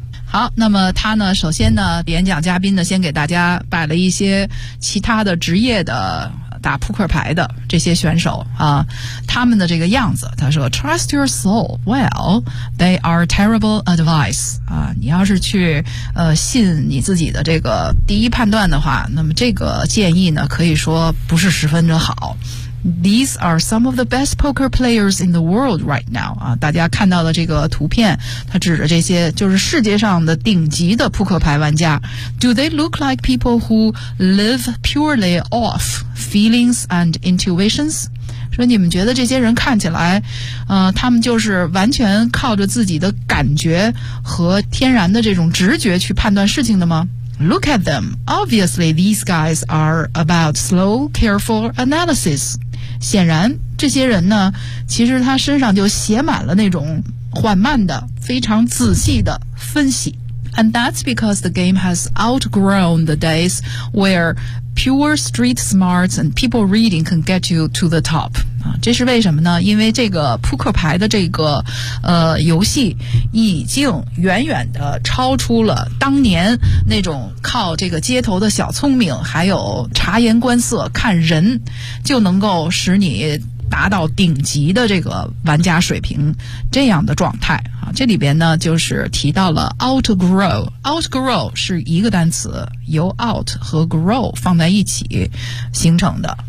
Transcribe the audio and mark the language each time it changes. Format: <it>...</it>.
<zh>好，那么他呢，首先呢，演讲嘉宾呢，先给大家摆了一些其他的职业的打扑克牌的这些选手啊，他们的这个样子，他说 ，</zh> <en>Trust your soul. Well, they are terrible advice.</en> <zh>啊，你要是去信你自己的这个第一判断的话，那么这个建议呢，可以说不是十分的好。</zh> <en>These are some of the best poker players in the world right now.</en> <zh>啊，大家看到的这个图片，它指着这些就是世界上的顶级的扑克牌玩家。</zh> <en>Do they look like people who live purely off feelings and intuitions?</en> <zh>说你们觉得这些人看起来，他们就是完全靠着自己的感觉和天然的这种直觉去判断事情的吗？</zh> <en>Look at them. Obviously, these guys are about slow, careful analysis.</en> <zh>显然，这些人呢，其实他身上就写满了那种缓慢的、非常仔细的分析。</zh> <en>And that's because the game has outgrown the days where pure street smarts and people reading can get you to the top.</en> <zh>这是为什么呢？因为这个扑克牌的这个游戏已经远远的超出了当年那种靠这个街头的小聪明还有察言观色看人就能够使你达到顶级的这个玩家水平这样的状态啊，这里边呢就是提到了 outgrow， outgrow 是一个单词，由 out 和 grow 放在一起形成的。</zh>